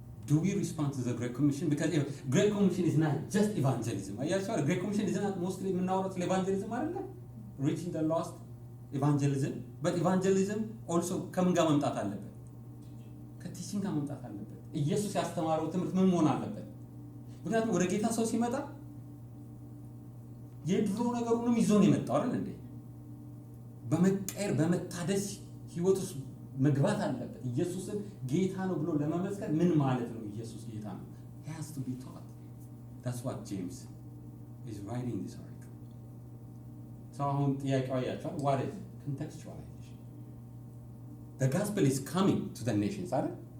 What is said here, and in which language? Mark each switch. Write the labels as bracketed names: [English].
[English] Do we respond to the Great Commission? Because Great Commission is not just evangelism. The Great Commission is not mostly [Amharic] የምናወራው ስለ evangelism አይደለም? [English] Reaching the lost, evangelism. But evangelism also [Amharic] ከምን ጋር መምጣት አለበት? ከቲቺንግ ጋር መምጣት አለበት። ኢየሱስ ያስተማረው ትምህርት ምን መሆን አለበት? ምክንያቱም ወደ ጌታ ሰው ሲመጣ የድሮ ነገሩንም ይዞ ነው የመጣው አይደል እንዴ? በመቀየር በመታደስ ህይወት ውስጥ መግባት አለበት። ኢየሱስን ጌታ ነው ብሎ ለመመስከር ምን ማለት ነው? ኢየሱስ ጌታ ነው. [English] He has to be taught. That's what James is writing this article. So [Amharic] አሁን ጥያቄው አያችኋል። [English] What is contextualization? The gospel is coming to the nations, አይደል?